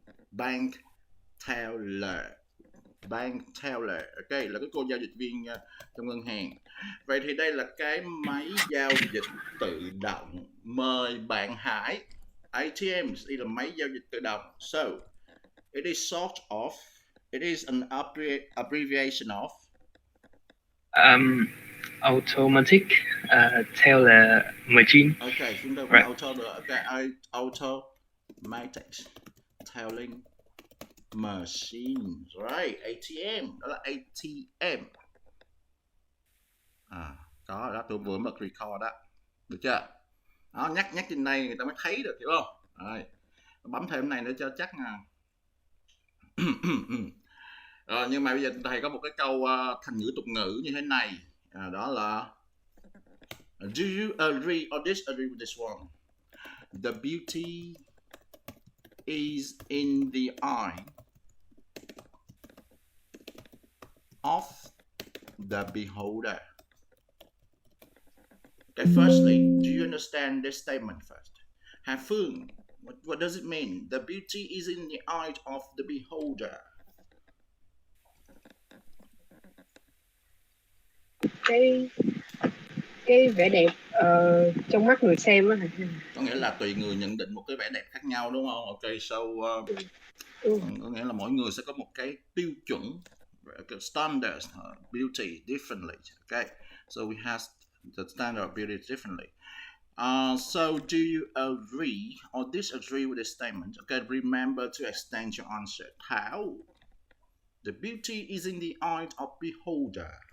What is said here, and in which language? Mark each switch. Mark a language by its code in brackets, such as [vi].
[en] Bank teller. Bank teller. [vi] Ok, là cái cô giao dịch viên trong ngân hàng. Vậy thì đây là cái máy giao dịch tự động. Mời bạn Hải. ATMs, đây là máy giao dịch tự động. [en] So, it is sort of, it is an abbreviation of Automatic teller machine. [vi] Ok, chúng ta [en] Right. automatic telling machine. Right, ATM, [vi] đó là ATM. Có đó, tôi vừa bật record đó. Được chưa? Đó, nhắc trên đây người ta mới thấy được, hiểu không? Rồi, bấm thêm này nữa cho chắc nha. Rồi, nhưng mà bây giờ thầy có một cái câu thành ngữ tục ngữ như thế này, đó là [en] do you agree or disagree with this one? The beauty is in the eye of the beholder. Okay, firstly, do you understand this statement first? Hà Phương, what does it mean? The beauty is in the eye of the beholder. [vi] Cái vẻ đẹp trong mắt người xem á. Có nghĩa là tùy người nhận định một cái vẻ đẹp khác nhau đúng không? Ok, so có nghĩa là mỗi người sẽ có một cái tiêu chuẩn, [en] standards beauty differently. Okay, so we have the standard of beauty differently. So do you agree or disagree with this statement? Okay, remember to extend your answer. How? The beauty is in the eye of beholder.